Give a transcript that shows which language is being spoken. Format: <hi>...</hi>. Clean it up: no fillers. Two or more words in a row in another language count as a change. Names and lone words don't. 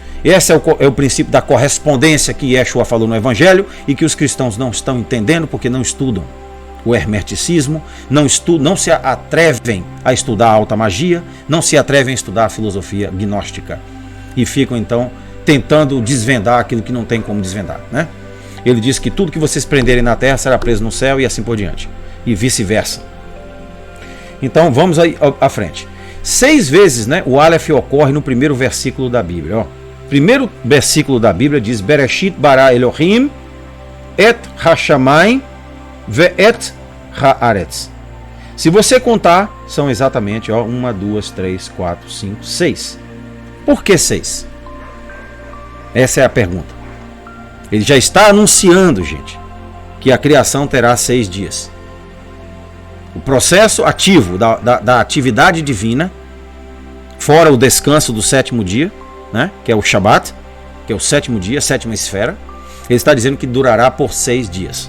<pt>Esse é o princípio da correspondência que Yeshua falou no Evangelho e que os cristãos não estão entendendo porque não estudam o hermeticismo, não se atrevem a estudar a alta magia, não se atrevem a estudar a filosofia gnóstica e ficam então tentando desvendar aquilo que não tem como desvendar, né? Ele diz que tudo que vocês prenderem na terra será preso no céu e assim por diante, e vice-versa. Então vamos aí à frente. 6 vezes, né, o Aleph ocorre no primeiro versículo da Bíblia. Ó. Primeiro versículo da Bíblia diz:</pt> <he>בראשית ברא אלהים את השמים ואת הארץ.</he> <pt>Se você contar, são exatamente 1, 2, 3, 4, 5, 6. Por que 6? Essa é a pergunta. Ele já está anunciando, gente, que a criação terá 6 dias. O processo ativo da atividade divina, fora o descanso do 7º dia, né, que é o Shabat, que é o 7º dia, a 7ª esfera, ele está dizendo que durará por 6 dias.</pt>